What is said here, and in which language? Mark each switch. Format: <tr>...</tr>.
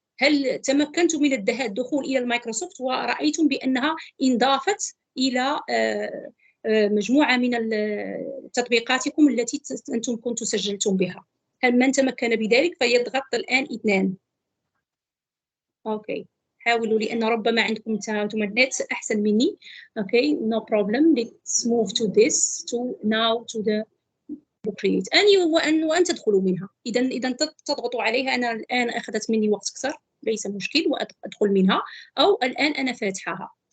<ar>هل تمكنتم من الدخول إلى المايكروسوفت ورأيتم بأنها انضافت إلى مجموعة من تطبيقاتكم التي أنتم كنتم سجلتم بها؟ هل من تمكن بذلك فيضغط الآن 2. أوكي، حاولوا لأن ربما عندكم النت أحسن مني.</ar> <en>Okay, no problem. Let's move to this to the create</en> <ar>وأن تدخلوا منها. إذا تضغطوا عليها. أنا الآن أخذت مني وقت أكثر، ليس مشكل، وأدخل منها، أو الآن أنا فاتحاها.</ar>